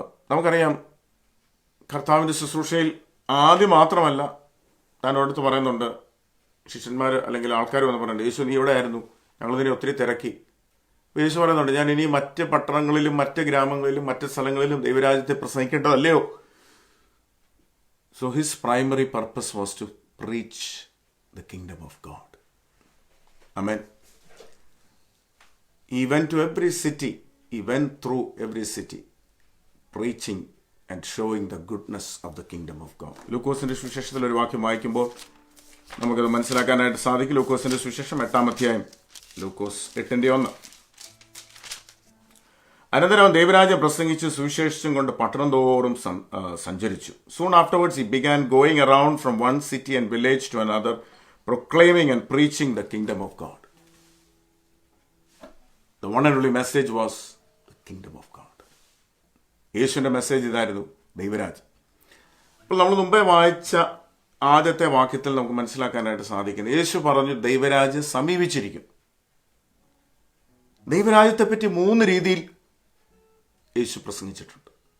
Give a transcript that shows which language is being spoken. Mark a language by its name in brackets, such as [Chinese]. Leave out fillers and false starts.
[Malayalam] നമുക്കറിയാം, കർത്താവിൻ്റെ ശുശ്രൂഷയിൽ ആദ്യം മാത്രമല്ല താൻ അടുത്ത് പറയുന്നുണ്ട്, ശിഷ്യന്മാർ അല്ലെങ്കിൽ ആൾക്കാർ വന്ന് പറയുന്നുണ്ട്, യേശു നീ എവിടെ ആയിരുന്നു, ഞങ്ങളിതിനെ ഒത്തിരി തിരക്കി. യേശു പറയുന്നുണ്ട്, ഞാൻ ഇനി മറ്റ് പട്ടണങ്ങളിലും മറ്റ് ഗ്രാമങ്ങളിലും മറ്റ് സ്ഥലങ്ങളിലും ദൈവരാജ്യത്തെ പ്രസംഗിക്കേണ്ടതല്ലയോ? [English] So his primary purpose was to preach the kingdom of God. [Malayalam] Amen. [English] He went to every city, he went through every city preaching and showing the goodness of the kingdom of God. [Malayalam] ലൂക്കോസിന്റെ സുവിശേഷത്തിൽ ഒരു വാക്യം വായിക്കുമ്പോൾ നമുക്കത് മനസ്സിലാക്കാനായിട്ട് സാധിക്കും. ലൂക്കോസിന്റെ സുവിശേഷം 8-ാം അധ്യായം, ലൂക്കോസ് 8:1. അനന്തരം ദൈവരാജ്യം പ്രസംഗിച്ച് സുവിശേഷം കൊണ്ട് പട്ടണം തോറും സഞ്ചരിച്ചു. [English] Soon afterwards he began going around from one city and village to another, proclaiming and preaching the kingdom of God. The one and only message was the kingdom of God. [Malayalam] യേശുവിൻ്റെ മെസ്സേജ് ഇതായിരുന്നു, ദൈവരാജ്യം. അപ്പോൾ നമ്മൾ മുമ്പേ വായിച്ച ആദ്യത്തെ വാക്യത്തിൽ നമുക്ക് മനസ്സിലാക്കാനായിട്ട് സാധിക്കുന്നത്, യേശു പറഞ്ഞു ദൈവരാജ്യം സമീപിച്ചിരിക്കും. ദൈവരാജ്യത്തെപ്പറ്റി 3 രീതിയിൽ യേശു പ്രസംഗിച്ചിട്ടുണ്ട്.